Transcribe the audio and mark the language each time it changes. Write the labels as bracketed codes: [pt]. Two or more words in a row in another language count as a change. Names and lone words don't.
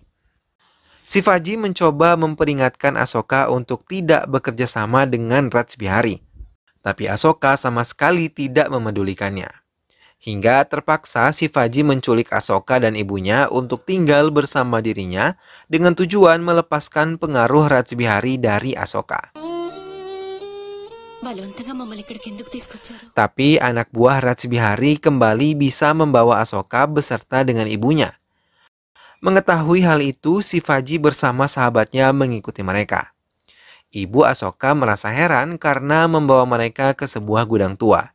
[id] Shivaji mencoba memperingatkan Asoka untuk tidak bekerja sama dengan Rajbihari, tapi Asoka sama sekali tidak memedulikannya. Hingga terpaksa Shivaji menculik Asoka dan ibunya untuk tinggal bersama dirinya dengan tujuan melepaskan pengaruh Rajbihari dari Asoka. [te] బలవంతంగా మమ్మల్ని ఇక్కడికి ఎందుకు తీసుకొచ్చారు? [id] Tapi anak buah Ratsbihari kembali bisa membawa Asoka beserta dengan ibunya. Mengetahui hal itu, Shivaji bersama sahabatnya mengikuti mereka. Ibu Asoka merasa heran karena membawa mereka ke sebuah gudang tua.